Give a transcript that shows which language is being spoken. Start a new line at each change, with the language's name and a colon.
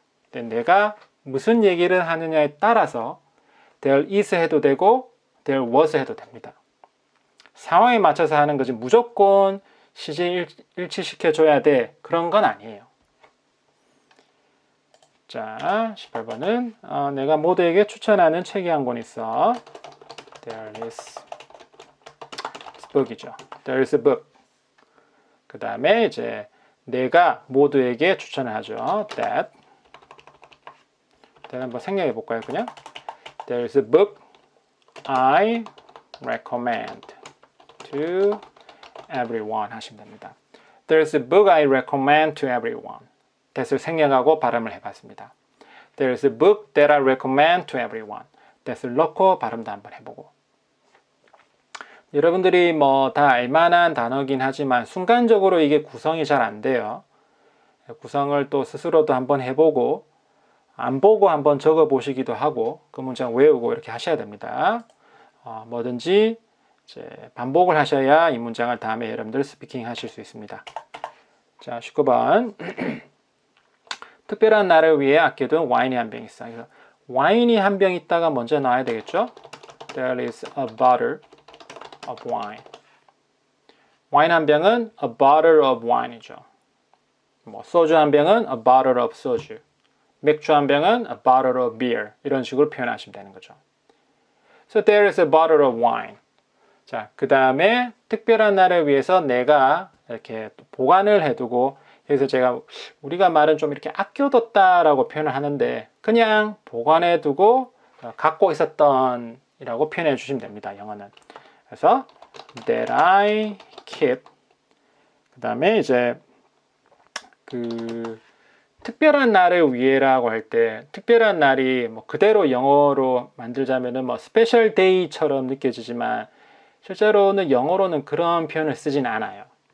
Korean: 근데 내가 무슨 얘기를 하느냐에 따라서
English: there is
Korean: 해도 되고
English: there was
Korean: 해도 됩니다. 상황에 맞춰서 하는 거지 무조건 시제 일치시켜줘야 돼 그런 건 아니에요. 자, 18번은 내가 모두에게 추천하는 책이 한 권 있어.
English: There is book이죠. There is a book.
Korean: 그 다음에 이제 내가 모두에게 추천을 하죠. That 한번 생략해 볼까요? 그냥
English: There is a book I recommend to everyone
Korean: 하시면 됩니다.
English: There is a book I recommend to everyone.
Korean: that을 생략하고 발음을 해봤습니다.
English: There is a book that I recommend to everyone.
Korean: that을 넣고 발음도 한번 해보고. 여러분들이 뭐 다 알만한 단어긴 하지만 순간적으로 이게 구성이 잘 안 돼요. 구성을 또 스스로도 한번 해보고 안 보고 한번 적어 보시기도 하고 그 문장 외우고 이렇게 하셔야 됩니다. 뭐든지 이제 반복을 하셔야 이 문장을 다음에 여러분들 스피킹 하실 수 있습니다. 자, 19번. 특별한 날을 위해 아껴둔 와인이 한 병 있어. 그래서 와인이 한 병 있다가 먼저 나와야 되겠죠?
English: There is a bottle of wine.
Korean: 와인 한 병은
English: a bottle of wine
Korean: 이죠. 뭐 소주 한 병은 a bottle of 소주. 맥주 한 병은
English: a bottle of beer.
Korean: 이런 식으로 표현하시면 되는 거죠.
English: So there is a bottle of wine.
Korean: 자, 그 다음에 특별한 날을 위해서 내가 이렇게 보관을 해두고 여기서 우리가 말은 좀 이렇게 아껴뒀다라고 표현을 하는데 그냥 보관해두고 갖고 있었던 이라고 표현해 주시면 됩니다. 영어는. 그래서
English: that I keep
Korean: 그 다음에 이제 그 특별한 날을 위해라고 할 때 특별한 날이 뭐 그대로 영어로 만들자면은 뭐 스페셜 데이처럼 느껴지지만 실제로는 영어로는 그런 표현을 쓰진 않아요.